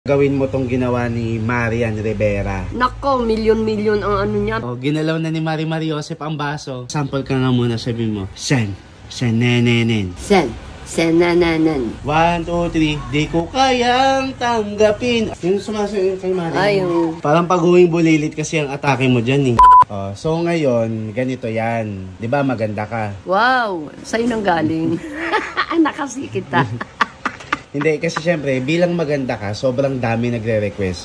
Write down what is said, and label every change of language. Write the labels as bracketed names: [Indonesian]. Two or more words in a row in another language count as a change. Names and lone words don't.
[Filipino] Gawin mo tong ginawa ni Marian Rivera. Nako, milyon-milyon ang ano niya. O, ginalaw na ni Marimar Joseph ang baso. Sample ka nga muna, sabi mo. Sen, senenenen. Sen, senananan. 1, 2, 3, di ko kayang tanggapin. Yung sumasayo kay Marian. Ay, yung... Parang pag-uwing bulilit kasi ang atake mo dyan eh. So ngayon, ganito yan. Di ba maganda ka? Wow, sa'yo nang galing. Nakasikit ka. Hindi, kasi syempre, bilang maganda ka, sobrang dami nagre-request.